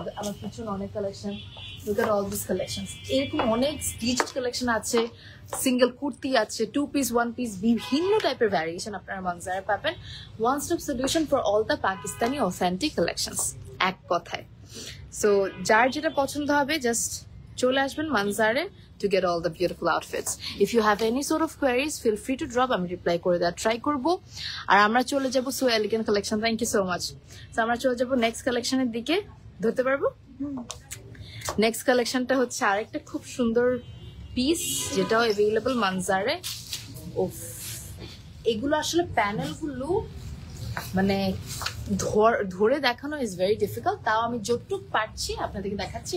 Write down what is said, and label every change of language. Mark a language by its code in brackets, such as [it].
[bn] আমার পিছনে অনেক collection, [en] Look at all this collections. [bn] এরকম অনেক স্টিচড কালেকশন আছে, সিঙ্গেল কুর্তি আছে, 2 পিস 1 পিস, বিভিন্ন টাইপের ভ্যারিয়েশন আপনারা মানজারে পাবেন। [en] one stop solution for all the Pakistani authentic collections, [bn] এক কথায়। সো যার যেটা পছন্দ হবে জাস্ট চলে আসবেন মানজারে [en] to get all the beautiful outfits. If you have any sort of queries, feel free to drop. [bn] আমি রিপ্লাই করে দেওয়ার ট্রাই করবো। আর আমরা চলে যাবো so elegant collection. [en] Thank you so much. [bn] তো আমরা চলে যাবো নেক্সট কালেকশনের দিকে। ধরতে পারবো? নেক্সট কালেকশনটা হচ্ছে আরেকটা খুব সুন্দর পিস, যেটাও অ্যাভেলেবল মানজারে। ওফ, এগুলো আসলে প্যানেলগুলো মানে ধরে দেখানো ইজ ভেরি ডিফিকাল্ট, তাও আমি যতটুকু পারছি আপনাদেরকে দেখাচ্ছি।